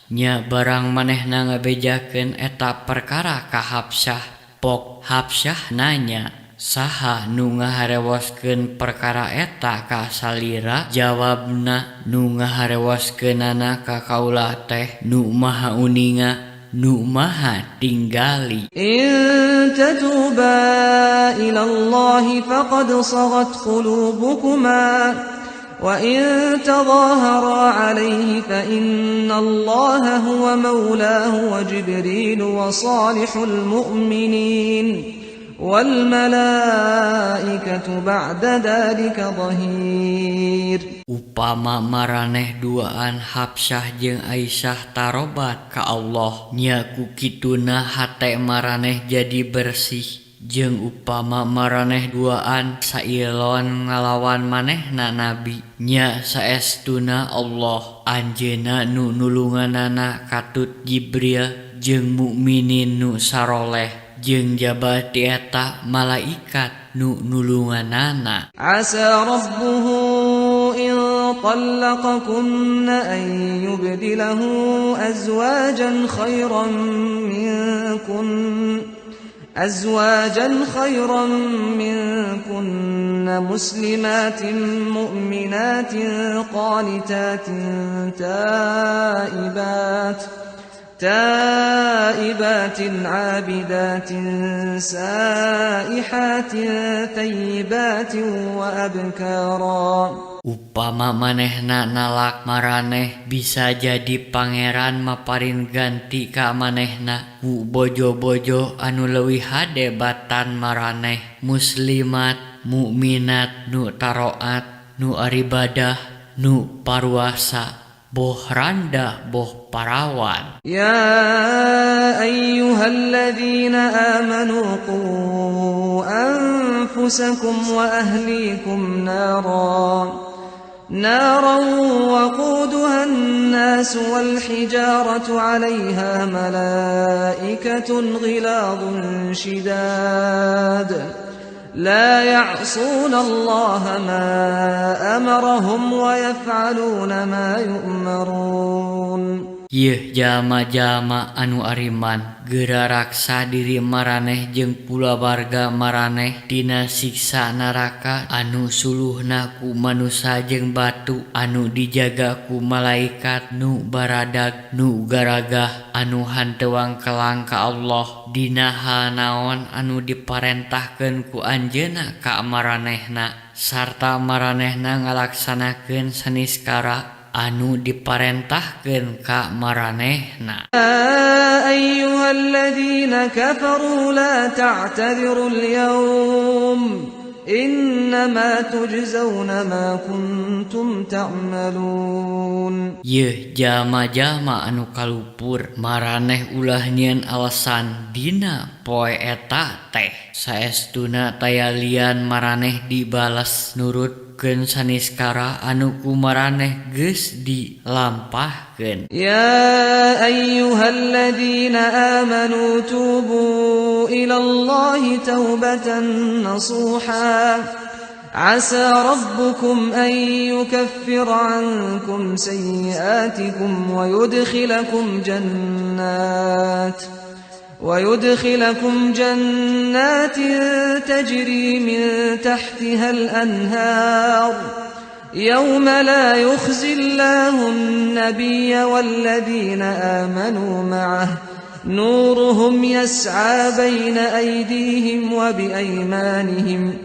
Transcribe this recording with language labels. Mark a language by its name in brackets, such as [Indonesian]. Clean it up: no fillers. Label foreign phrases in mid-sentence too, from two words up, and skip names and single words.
[Sundanese] Nya barang manehna ngabejakeun eta perkara ka Hafsah pok Hafsah nanya saha nu ngaharewaskeun perkara eta ka salira jawabna nu ngaharewaskeunana ka kaula teh nu maha uninga nu maha tinggali. [Arabic] إن تتوبا إلى الله فقد صغت قلوبكما وَإِن تَظَاهَرَا عَلَيْهِ فَإِنَّ اللَّهَ هُوَ مَوْلَاهُ وَجِبْرِيلُ وَصَالِحُ الْمُؤْمِنِينَ وَالْمَلَائِكَةُ بَعْدَ ذَلِكَ ظَهِيرٌ. [Sundanese] Upama maraneh duaan Hafsah jeung Aisyah tarobat ka Allah nya ku kituna hate maraneh jadi bersih jeung upama maraneh duaan sailon ngalawan manehna Nabi nya saestuna Allah anjeunna nu nulunganana katut Jibril jeung mukminin nu saroleh jeung jabati eta malaikat nu nulunganana. [Arabic] عسى ربه إن طلقكن أن يبدله أزواجا خيرا منكن مسلمات مؤمنات قانتات تائبات عابدات سائحات ثيبات وأبكارا. [Sundanese] Upama manehna nalak maraneh bisa jadi pangeran maparin ganti ka manehna ku bojo-bojo anu leuwih hadebatan maraneh muslimat mukminat nu taroat nu aribadah nu parwasa boh randa boh parawan. [Arabic] يا أيها الذين آمنوا قوا أنفسكم وأهليكم نارا وقودها الناس والحجارة عليها ملائكة غلاظ شداد لا يعصون الله ما أمرهم ويفعلون ما يؤمرون. [Sundanese] Yeuh jalma-jalma anu ariman geura raksa diri maraneh jeung kulawarga maraneh tina siksa neraka anu suluhna ku manusa jeung batu anu dijaga ku malaikat nu baradag nu garagah anu hanteuang kelang ka Allah dina hal naon anu diparentahkeun ku anjeunna ka maranehna sarta maranehna ngalaksanakeun saniskara anu diparentahkeun ka maranehna. [Arabic] يا أيها الذين كفروا لا تعتذروا اليوم إنما تجزون ما كنتم تعملون. [Sundanese] Yeuh jalma-jalma anu kalupur maraneh ulah nyieun alasan dina poe eta teh saestuna tayalian maraneh dibales nurutkeun saniskara anu ku maraneh geus dilampahkeun. [Arabic] يا أيها الذين آمنوا توبوا إلى الله توبة نصوحا عسى ربكم أن يكفر عنكم سيئاتكم ويدخلكم جنات تجري من تحتها الأنهار يوم لا يخزي الله النبي والذين آمنوا معه نورهم يسعى بين أيديهم وبأيمانهم